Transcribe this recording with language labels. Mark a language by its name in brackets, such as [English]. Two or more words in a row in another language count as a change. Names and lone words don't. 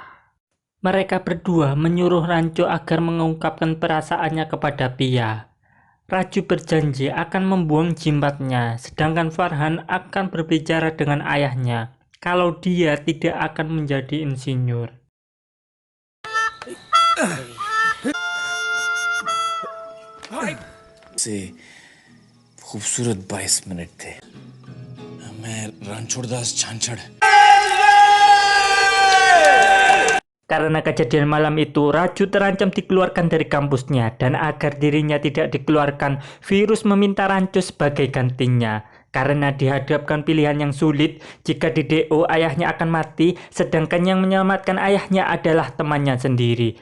[Indonesian] Mereka berdua menyuruh Rancho agar mengungkapkan perasaannya kepada Pia. Raju berjanji akan membuang jimatnya, sedangkan Farhan akan berbicara dengan ayahnya kalau dia tidak akan menjadi insinyur. [Hindi] से खूबसूरत 22 मिनट थे। मैं रणछोड़दास छाछड़। [Indonesian] Karena kejadian malam itu, Raju terancam dikeluarkan dari kampusnya dan agar dirinya tidak dikeluarkan, Virus meminta Rancho sebagai gantinya. Karena dihadapkan pilihan yang sulit, jika di DO ayahnya akan mati, sedangkan yang menyelamatkan ayahnya adalah temannya sendiri.